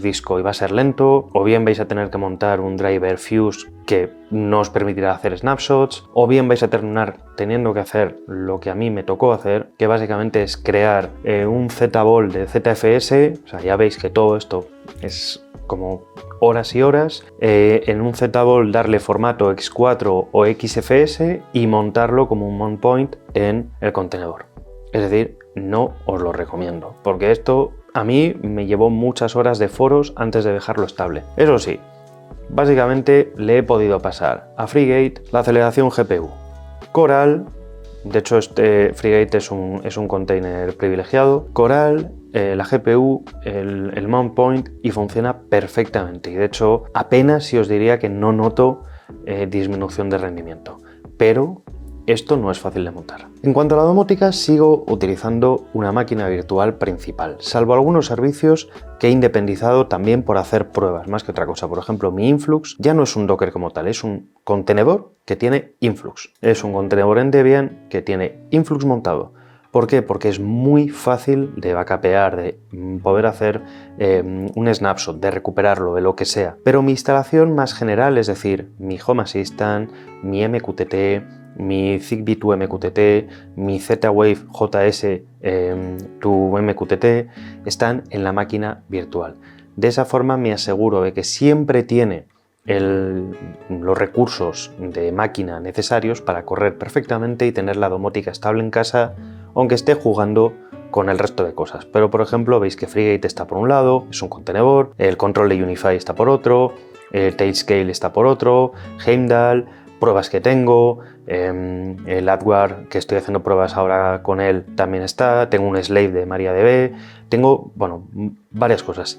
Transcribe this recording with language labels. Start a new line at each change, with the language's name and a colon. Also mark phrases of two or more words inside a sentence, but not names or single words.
Spanish: disco y va a ser lento, o bien vais a tener que montar un driver Fuse que no os permitirá hacer snapshots, o bien vais a terminar teniendo que hacer lo que a mí me tocó hacer, que básicamente es crear un ZBall de ZFS, o sea, ya veis que todo esto es como horas y horas, en un ZBall darle formato X4 o XFS y montarlo como un
English: mount point
Spanish: en el contenedor. Es decir, no os lo recomiendo, porque esto a mí me llevó muchas horas de foros antes de dejarlo estable. Eso sí, básicamente le he podido pasar a Frigate la aceleración GPU. Coral, de hecho este Frigate es un container privilegiado. Coral, la GPU, el
English: mount point
Spanish: y funciona perfectamente. Y de hecho apenas si os diría que no noto disminución de rendimiento. Pero esto no es fácil de montar. En cuanto a la domótica, sigo utilizando una máquina virtual principal, salvo algunos servicios que he independizado también por hacer pruebas, más que otra cosa. Por ejemplo, mi Influx ya no es un Docker como tal, es un contenedor que tiene Influx. Es un contenedor en Debian que tiene Influx montado. ¿Por qué? Porque es muy fácil de backupear, de poder hacer un snapshot, de recuperarlo, de lo que sea. Pero mi instalación más general, es decir, mi Home Assistant, mi MQTT, mi Zigbee to MQTT, mi Z-Wave JS to MQTT, están en la máquina virtual. De esa forma me aseguro de que siempre tiene los recursos de máquina necesarios para correr perfectamente y tener la domótica estable en casa, aunque esté jugando con el resto de cosas. Pero por ejemplo veis que Frigate está por un lado, es un contenedor, el control de Unify está por otro, el Tailscale está por otro, Heimdall, pruebas que tengo, el AdWare que estoy haciendo pruebas ahora con él también está, tengo un slave de MariaDB, tengo, bueno, varias cosas.